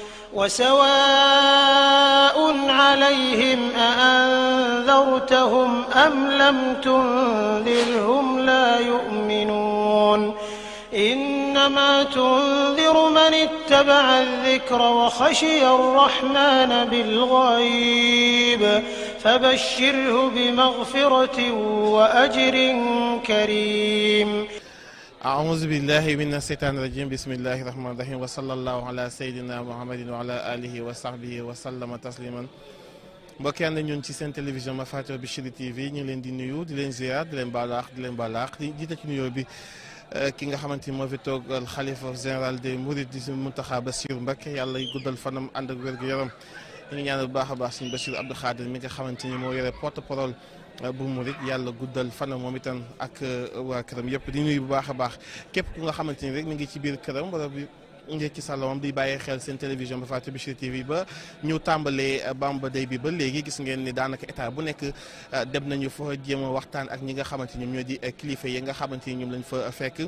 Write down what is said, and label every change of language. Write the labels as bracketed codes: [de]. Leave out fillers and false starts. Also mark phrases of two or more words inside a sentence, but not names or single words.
[ar] وسواء عليهم أأنذرتهم أم لم تنذرهم لا يؤمنون إنما تنذر من اتبع الذكر وخشي الرحمن بالغيب فبشره بمغفرة وأجر كريم أعوذ بالله من الشيطان الرجيم بسم الله الرحمن الرحيم وصلى الله على سيدنا محمد وعلى آله وصحبه وسلم تسليما [wo] mbokk yi ànd ñun ci seen télévision ma Fatou Bichri TV ñu ngi leen di nuyu di leen ziar di leen baalaax di jiite ci nuyoo bi ki nga xamante ni moo fi toogal xalifa [fr] général des Mourides [wo] di Mountakha Bassirou Mbacké yàlla guddal fanam ànd ak wér-gu-yaram ñu ngi ñaanal bu baax a baax suñu Bassirou Abdou Khadir mi nga xamante ni moo yore porte-parole bu Mouride yàlla guddal fanam moom itam ak waa këram yëpp di nuyu bu baax a baax képp ku nga xamante ni rek mi ngi ci biir këram wala bi ngeen ci salon di bàyyi xel seen télévision ba Fatou Bichri TV ba ñu tàmbalee Bamba Day bi ba léegi gis ngeen ni daanaka état bu nekk dem nañu fa jéem a waxtaan ak ñi nga xamante ni ñoom ñoo di kilifa yi nga xamante ni ñoom lañ fa fekk.